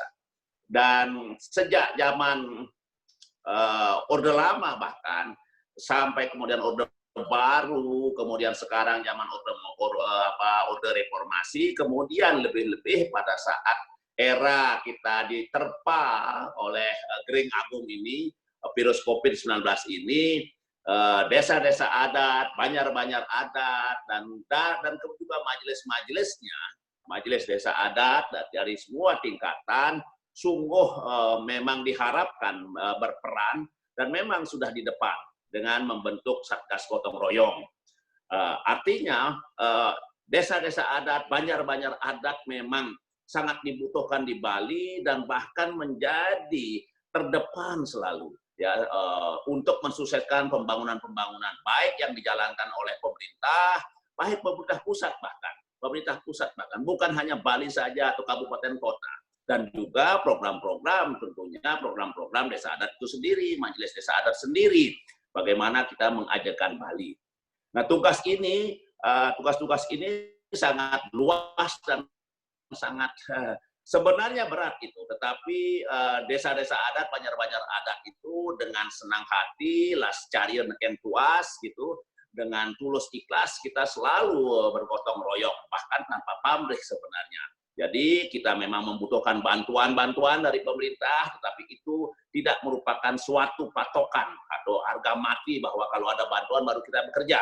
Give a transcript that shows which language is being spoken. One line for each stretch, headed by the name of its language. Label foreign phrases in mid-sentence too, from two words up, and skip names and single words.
Indonesian: Dan sejak zaman Orde Lama bahkan sampai kemudian Orde Baru, kemudian sekarang zaman Orde Reformasi, kemudian lebih-lebih pada saat era kita diterpa oleh Gering Agung ini, virus COVID-19 ini, desa-desa adat, banjar-banjar adat, dan juga majelis-majelisnya, majelis desa adat dari semua tingkatan, sungguh memang diharapkan berperan, dan memang sudah di depan dengan membentuk Satgas Gotong Royong. Artinya, desa-desa adat, banjar-banjar adat memang sangat dibutuhkan di Bali, dan bahkan menjadi terdepan selalu, ya, untuk mensukseskan pembangunan-pembangunan baik yang dijalankan oleh pemerintah, baik pemerintah pusat bahkan bukan hanya Bali saja atau kabupaten kota, dan juga program-program, tentunya program-program desa adat itu sendiri, majelis desa adat sendiri, bagaimana kita mengajarkan Bali. Nah, tugas-tugas ini sangat luas dan sangat sebenarnya berat itu, tetapi desa-desa adat, banjar-banjar adat itu dengan senang hati, las carian yang tuas gitu, dengan tulus ikhlas kita selalu bergotong royong, bahkan tanpa pamrih sebenarnya. Jadi kita memang membutuhkan bantuan-bantuan dari pemerintah, tetapi itu tidak merupakan suatu patokan atau harga mati bahwa kalau ada bantuan baru kita bekerja.